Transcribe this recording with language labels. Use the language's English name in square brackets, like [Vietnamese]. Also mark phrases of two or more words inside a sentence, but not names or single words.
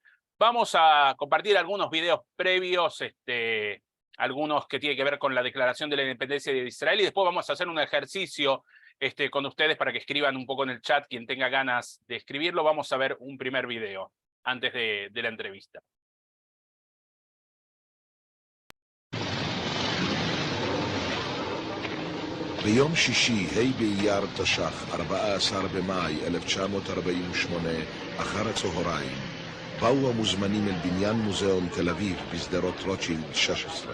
[Spanish] Vamos a compartir algunos videos previos, algunos que tienen que ver con la declaración de la independencia de Israel, y después vamos a hacer un ejercicio con ustedes para que escriban un poco en el chat, quien tenga ganas de escribirlo. Vamos a ver un primer video antes de la entrevista. [Hebrew] ביום שישי, ה' באייר תש"ח, 14 במאי 1948, אחר הצהריים, באו המוזמנים אל בניין מוזיאון תל אביב בשדרות רוטשילד 16.